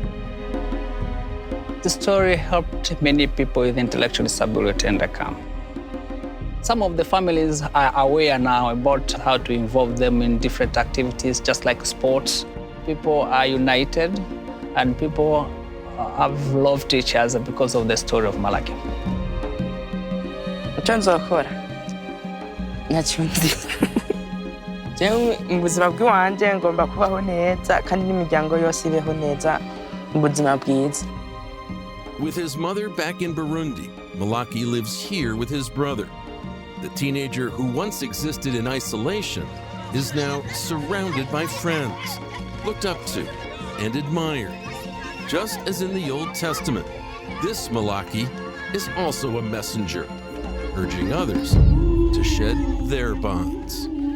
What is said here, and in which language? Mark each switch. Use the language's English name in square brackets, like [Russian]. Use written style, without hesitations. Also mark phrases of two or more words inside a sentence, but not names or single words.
[English] The story helped many people with intellectual disability in the camp. Some of the families are aware now about how to involve them in different activities, just like sports. People are united, and people have loved each other because of the story of Malachie. [Rundi] icyo nzokora ntacyo nzi jewe mu buzima bw'iwanje ngomba kubaho neza kandi n'imiryango yose ibeho neza mu buzima bwiza. [English] With his mother back in Burundi, Malachie lives here with his brother. The teenager who once existed in isolation is now surrounded by friends, looked up to and admired. Just as in the Old Testament, this Malachie is also a messenger, urging others to shed their bonds.